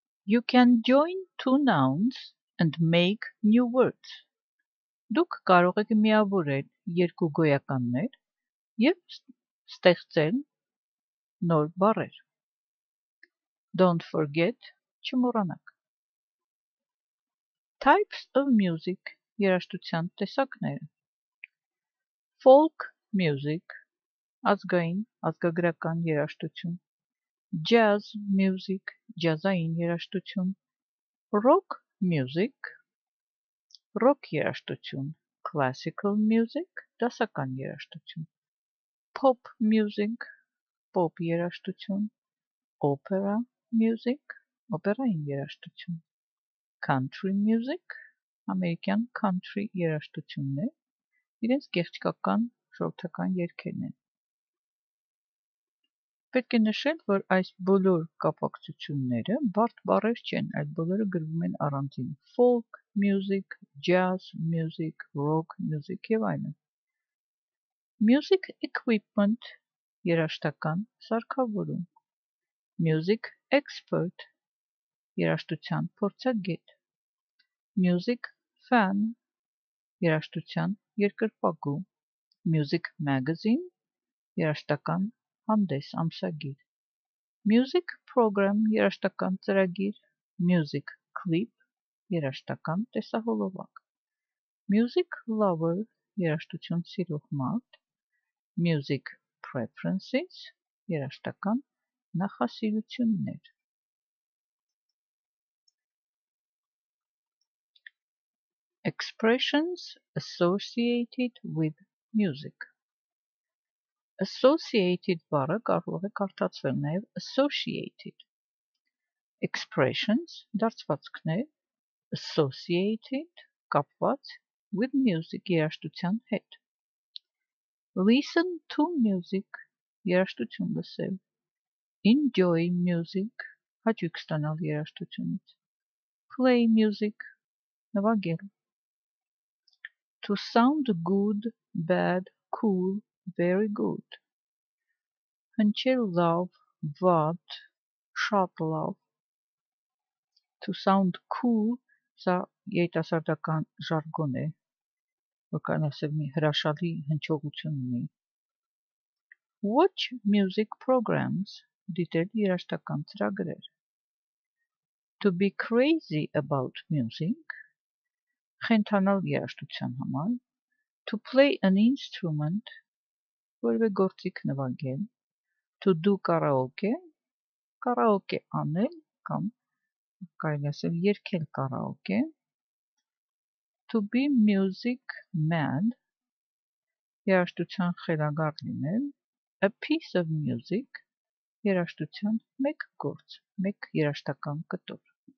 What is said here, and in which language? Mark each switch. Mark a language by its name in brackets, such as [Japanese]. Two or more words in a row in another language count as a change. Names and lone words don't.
[English] You can join two nouns and make new words. [Armenian] Դուք կարող եք միավորել երկու գոյականներ և ստեղծել նոր բառեր։ [English] Don't forget, [Armenian] չմոռանաք։ [English] Types of music, [Armenian] երաժշտության տեսակները։ [English] Folk music, [Armenian] ազգային, ազգագրական երաժշտություն։ [English] Jazz music, [Armenian] ջազային երաժշտություն։ [English] Rock music, rock երաժշտություն, classical music, [Armenian] դասական երաժշտություն, [English] pop music, pop երաժշտություն, opera music, [Armenian] օպերային երաժշտություն, [English] country music, [Armenian] ամերիկյան country երաժշտություններ, իրենց գեղեցկական ժողովրդական երգերն են։ Պետք է նշել, որ այս բոլոր կապակցությունները բարդ բառեր չեն, այդ բոլորը գրվում են առանձին։ [English] Folk music, jazz music, rock music [Armenian] եւ այլն։ [English] Music equipment, [Armenian] երաժշտական [English] սարքավորում։ Music expert, [Armenian] երաժշտության փորձագետ։ [English] Music fan, [Armenian] երաժշտության [English] երկրպագու։ Music magazine, [Armenian] երաժշտական հանդես, ամսագիր։ [English] Music program, [Armenian] երաժշտական ծրագիր։ [English] Music clip, [Armenian] երաժշտական տեսահոլովակ։ [English] Music lover, [Armenian] երաժշտություն սիրող մարդ։ [English] Music preferences, [Armenian] երաժշտական նախասիրություններ։ [English] Expressions associated with music. [Armenian] Associated բառը կարող է կարդացվել նաև [English] associated։ Expressions, [Armenian] դարձվածքներ, associated, կապված, [English] with music, [Armenian] երաժշտության հետ։ [English] Listen to music, [Armenian] երաժշտություն լսել։ [English] Enjoy music, [Armenian] հաճույք ստանալ երաժշտությունից։ [English] Play music, նվագել։ To sound good, bad, cool, very good. [Armenian] Հնչել լավ, վատ, շատ լավ։ [English] To sound cool, [Armenian] սա երիտասարդական ժարգոն է, որ կարող ասել մի հրաշալի հնչողություն ունի։ [English] Watch music programs, [Armenian] դիտել երաժշտական ծրագրեր։ [English] To be crazy about music, [Armenian] խենթանալ երաժշտության համար։ [English] To play an instrument, [Armenian] որևէ գործիք նվագել։ [English] To do karaoke, karaoke [Armenian] անել կամ կարելի ասել երգել [English] karaoke։ To be music mad, [Armenian] երաժշտության խելագար լինել։ [English] A piece of music, [Armenian] երաժշտության մեկ գործ, մեկ երաժշտական կտոր։